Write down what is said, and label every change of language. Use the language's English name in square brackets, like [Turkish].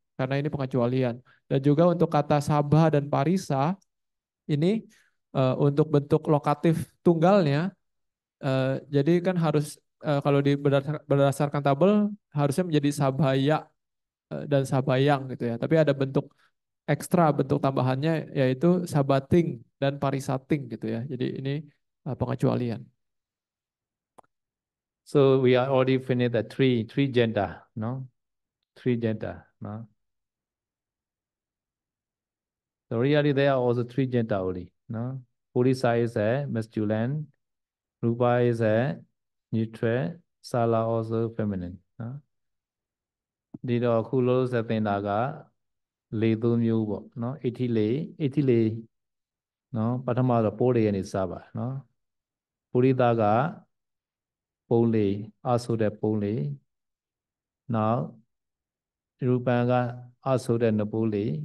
[Indonesian] Karena ini pengecualian. Dan juga untuk kata sabah dan parisa ini untuk bentuk lokatif tunggalnya jadi kan harus kalau berdasarkan tabel harusnya menjadi sabaya dan sabayang gitu ya. Tapi ada bentuk ekstra, bentuk tambahannya yaitu sabating dan parisating gitu ya. Jadi ini pengecualian. [English] So we are already finished the three gender, no? Three gender, no? So really there are also three gender only, no? Purisa is a masculine, Rupa is a neutral, Sala also feminine, no? [Burmese] ဒီတော့အခုလို့ဆက်သင်တာကလေသုံးမျိုးပေါ့နော်အဋ္ဌိလေနော်ပထမတော့ပိုးလေရနေစပါနော်ပုရိသကပုံလေအဆိုတဲ့ပုံလေနောက်ရူပံကအဆိုတဲ့နပိုးလေ